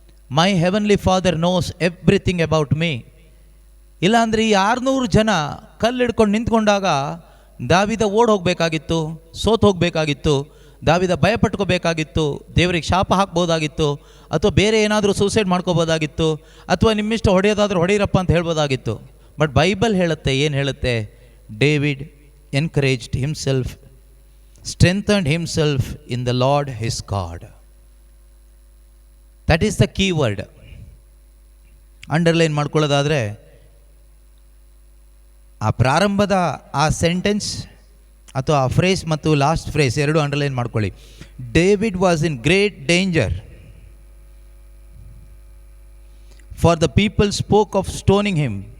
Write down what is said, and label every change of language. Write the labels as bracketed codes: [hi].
[en] My heavenly father knows everything about me. [kn] ಇಲ್ಲಾಂದರೆ ಈ 600 ಜನ ಕಲ್ಲು ಹಿಡ್ಕೊಂಡು ನಿಂತ್ಕೊಂಡಾಗ ದಾವೀದ ಓಡ್ ಹೋಗಬೇಕಾಗಿತ್ತು, ಸೋತು ಹೋಗಬೇಕಾಗಿತ್ತು, ದಾವೀದ ಭಯಪಟ್ಕೋಬೇಕಾಗಿತ್ತು, ದೇವರಿಗೆ ಶಾಪ ಹಾಕ್ಬೋದಾಗಿತ್ತು, ಅಥವಾ ಬೇರೆ ಏನಾದರೂ ಸೂಸೈಡ್ ಮಾಡ್ಕೋಬೋದಾಗಿತ್ತು, ಅಥವಾ ನಿಮ್ಮಿಷ್ಟ ಹೊಡೆಯೋದಾದ್ರೂ ಹೊಡೆಯಿರಪ್ಪ ಅಂತ ಹೇಳ್ಬೋದಾಗಿತ್ತು. ಬಟ್ ಬೈಬಲ್ ಹೇಳುತ್ತೆ, ಏನು ಹೇಳುತ್ತೆ? [en] David encouraged himself, strengthened himself in the Lord his God. That is the key word. [kn] Underline ಮಾಡ್ಕೊಳ್ಳೋದಾದರೆ ಆ ಪ್ರಾರಂಭದ ಆ ಸೆಂಟೆನ್ಸ್ ಅಥವಾ ಆ ಫ್ರೇಸ್ ಮತ್ತು ಲಾಸ್ಟ್ ಫ್ರೇಸ್ ಎರಡು ಅಂಡರ್ಲೈನ್ ಮಾಡ್ಕೊಳ್ಳಿ. [en] David was in great danger, for the people spoke of stoning him.